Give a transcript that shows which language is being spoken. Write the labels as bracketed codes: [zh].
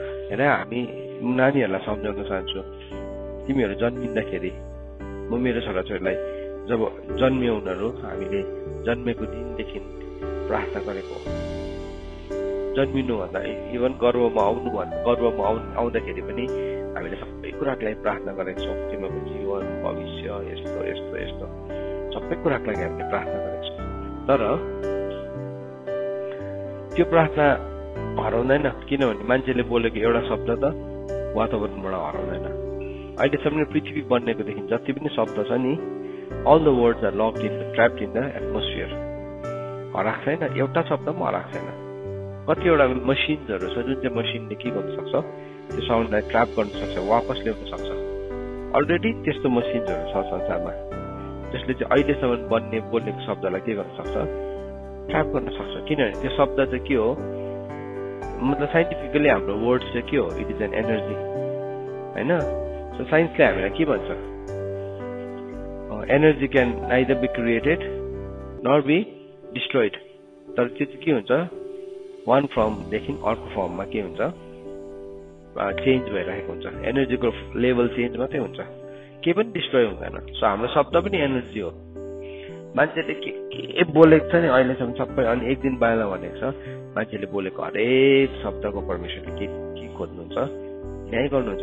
[ne] हेर, हामी नानीहरूलाई सम्झाउन चाहन्छु, तिमीहरू जन्मिँदाखेरि म मेरो छोराछोरीलाई जब जन्मियो उनीहरू, हामीले जन्मेको दिनदेखि प्रार्थना गरेको, जन्मिनुभन्दा इभन गर्भमा आउँदाखेरि पनि हामीले सबै कुराको लागि प्रार्थना गरेको छौँ। तिमीहरूको जीवन, भविष्य, यस्तो यस्तो यस्तो सबै कुराको लागि हामीले प्रार्थना गरेको छौँ। तर त्यो प्रार्थना हराउँदैन, किनभने मान्छेले बोलेको एउटा शब्द त वातावरणबाट हराउँदैन। अहिलेसम्म पृथ्वी बन्नेकोदेखि जति पनि शब्द छ नि, [en] all the words are locked in, trapped in the atmosphere. [ne] हराएको छैन, एउटा शब्द पनि हराएको छैन। कतिवटा मसिन्सहरू छ जुन चाहिँ मसिनले के गर्न सक्छ, त्यो साउन्डलाई ट्र्याप गर्न सक्छ, वापस ल्याउन सक्छ। अलरेडी त्यस्तो मसिन्सहरू छ संसारमा जसले चाहिँ अहिलेसम्म बन्ने बोलेको शब्दलाई के गर्न सक्छ, ट्र्याप गर्न सक्छ। किनभने त्यो शब्द चाहिँ के हो, मतलब साइन्टिफिकली हाम्रो वर्ड्स चाहिँ के हो, [en] it is an energy [ne] होइन। सो साइन्सले हामीलाई के भन्छ, [en] Energy can neither be created nor be destroyed. [ne] तर त्यो चाहिँ के हुन्छ, वान फर्मदेखि अर्को फर्ममा के हुन्छ, चेन्ज भइरहेको हुन्छ। एनर्जीको लेभल चेन्ज मात्रै हुन्छ, केही पनि डिस्ट्रोय हुँदैन। सो हाम्रो शब्द पनि एनर्जी हो। मान्छेले के बोलेको छ नि अहिलेसम्म सबै, अनि एक दिन बाहिर भनेको छ, मान्छेले बोलेको हरेक शब्दको परमेश्वरले के खोज्नुहुन्छ, न्याय गर्नुहुन्छ।